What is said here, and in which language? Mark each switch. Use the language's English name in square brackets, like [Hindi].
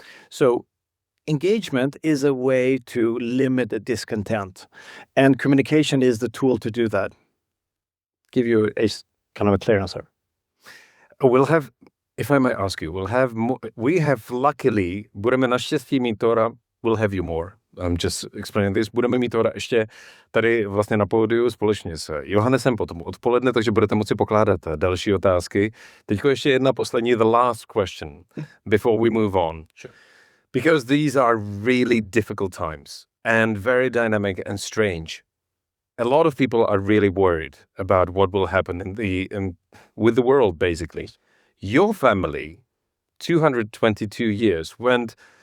[English] So engagement is a way to limit the discontent, and communication is the tool to do that. Give you a kind of a clear answer. We'll have, if I might ask you, we have luckily, [Czech] budeme naštěstí mít Tora, [English] we'll have you more. I'm just explaining this. [Czech] Budeme mít Tora ještě tady vlastně na pódiu společně s Johannesem potom odpoledne, takže budete moci pokládat další otázky. Teďko ještě jedna poslední, [English] the last question, before we move on. Sure. Because these are really difficult times and very dynamic and strange. A lot of people are really worried about what will happen with the world, basically. Your family, 222 years, went